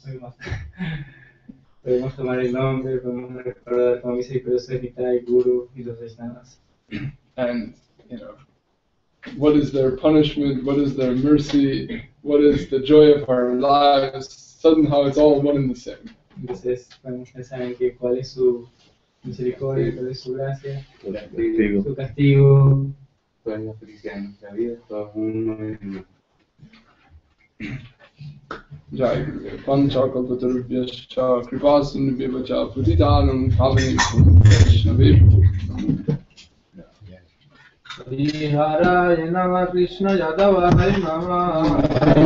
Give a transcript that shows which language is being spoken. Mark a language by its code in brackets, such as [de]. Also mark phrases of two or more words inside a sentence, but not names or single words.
[es] Podemos tomar el nombre, podemos recordar como misericordioso es Nitai, Guru y los Vaishnavas. [en] And, what is their punishment, what is their mercy, what is the joy of our lives, somehow it's all one and the same. [es] Entonces, podemos pensar en que cuál es su misericordia, cuál es su gracia, su castigo. Toda la felicidad de nuestra vida, todo uno en [sa] जय गुरु. पञ्चकल्पतरुभ्यश्च कृपासिन्धुभ्यच पुतितानम् पावनम् वैष्णवेभ्यो. श्रीधरये नमः कृष्ण यादवाय नमः.